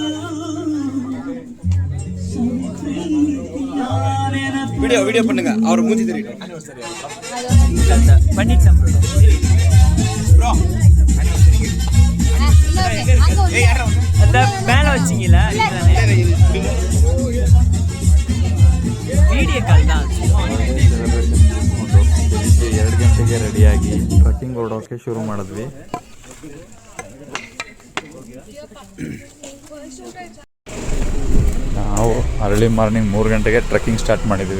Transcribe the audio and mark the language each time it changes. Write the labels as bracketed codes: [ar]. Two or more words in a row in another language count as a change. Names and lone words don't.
[ta] ವಿಡಿಯೋ பண்ணுங்க, அவர் மூஞ்சி தெரியும். பண்ணிட்டேன் ப்ரோ. ஏய் யாரா அந்த மேல வச்சீங்களா? [en] video call தான். [kn] ಬೆಳಿಗ್ಗೆ 2 ಗಂಟೆಗೆ ರೆಡಿಯಾಗಿ ಟ್ರಕ್ಕಿಂಗ್ ಹೊರಡೋಕ್ಕೆ ಶುರು ಮಾಡಿದ್ವಿ. ನಾವು [en] early morning [kn] 3 ಗಂಟೆಗೆ ಟ್ರೆಕ್ಕಿಂಗ್ ಸ್ಟಾರ್ಟ್ ಮಾಡಿದ್ವಿ.